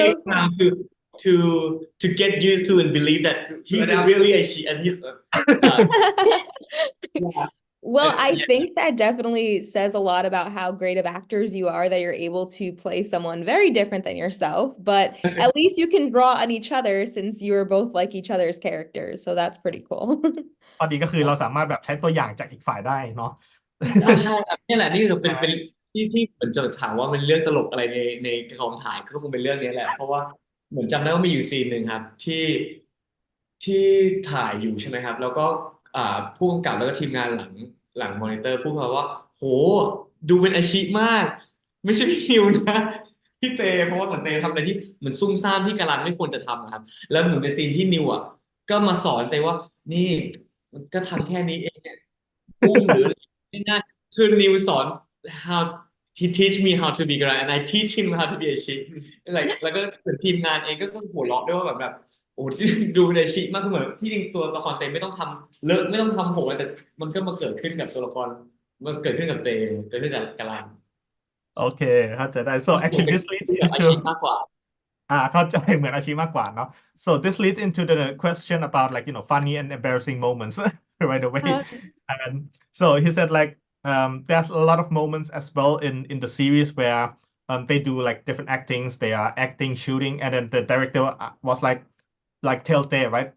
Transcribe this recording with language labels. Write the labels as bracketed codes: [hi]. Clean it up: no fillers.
[en] takes time to get used to and believe that he's really a she and he's yeah. Well, I Yeah. think that definitely says a lot about how great of actors you are that you're able to play someone very different than yourself, but at least you can draw on each other since you are both like each other's characters. So that's pretty cool. [th] ข้อดีก็คือเราสามารถแบบใช้ตัวอย่างจากอีกฝ่ายได้เนาะ ใช่ครับนี่แหละนี่คือเป็นที่เหมือนจะถามว่ามันเรื่องตลกอะไรในกองถ่ายก็คงเป็นเรื่องนี้แหละเพราะว่าเหมือนจำได้ว่ามีอยู่ซีนหนึ่งครับที่ถ่ายอยู่ใช่ไหมครับแล้วก็ ผู้กำกับแล้วก็ทีมงานหลังมอนิเตอร์พูดมาว่าโหดูเป็นอาชีพมากไม่ใช่พี่นิวนะพี่เตเพราะว่าเหมือนเตทำอะไรที่เหมือนซุ่มซ่ามที่การันไม่ควรจะทำอะครับแล้วเหมือนในซีนที่นิวอ่ะก็มาสอนเตว่านี่มันก็ทำแค่นี้เองเนี่ยอุ้มหรือง่ายๆคือนิวสอน [en] how he teach me how to be Garan and I teach him how to be a sheep [th] แล้วก็เหมือนทีมงานเองก็หัวเราะด้วยว่าแบบโอ้ที่ดูเป็นอาชีพมากคือเหมือนที่จริงตัวละครเตไม่ต้องทำเลอะไม่ต้องทำผมอะไรแต่มันก็มาเกิดขึ้นกับตัวละครมันเกิดขึ้นกับเตเกิดขึ้นกับการัน [en] Okay [th] เข้าใจได้ [en] so actually this leads [th] อาชี [en] into [th] พมากกว่า เข้าใจเหมือนอาชีพมากกว่าเนาะ [en] so this leads into the question about like funny and embarrassing moments right away and so he said like there's a lot of moments as well in the series where they do like different actings they are acting shooting and then the director was like tell Tay, right?